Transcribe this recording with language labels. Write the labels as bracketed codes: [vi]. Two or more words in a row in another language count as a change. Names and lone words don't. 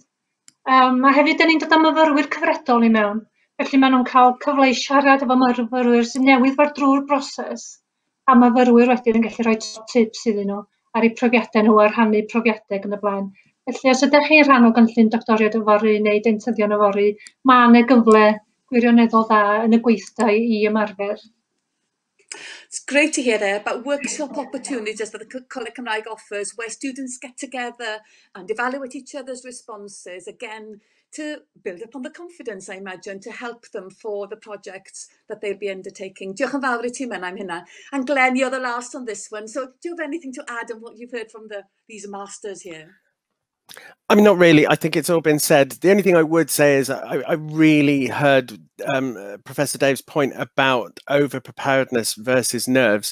[cy] A hefyd da ni'n dod â myfyrwyr cyfredol i mewn, felly maen nhw'n cael cyfle i siarad efo myfyrwyr sy'n newydd fod drwy'r broses, a myfyrwyr wedyn yn gallu rhoi tips iddyn nhw ar eu profiadau nhw a rhannu profiadau ac yn y blaen. Felly, os ydych chi'n rhan o gynllun doctoriad yfory neu deintyddion yfory, mae yna gyfle gwirioneddol dda yn y gweithdai i ymarfer. [en] It's great to hear there about workshop opportunities that the Coleg Cymraeg offers, where students get together and evaluate each other's responses, again, to build upon the confidence, I imagine, to help them for the projects that they'll be undertaking. [cy] Diolch yn fawr I ti, Menna, am hynna. [en] And Glenn, you're the last on this one. So do you have anything to add on what you've heard from these masters here? I mean, not really. I think it's all been said. The only thing I would say is I really heard Professor Dave's point about over-preparedness versus nerves.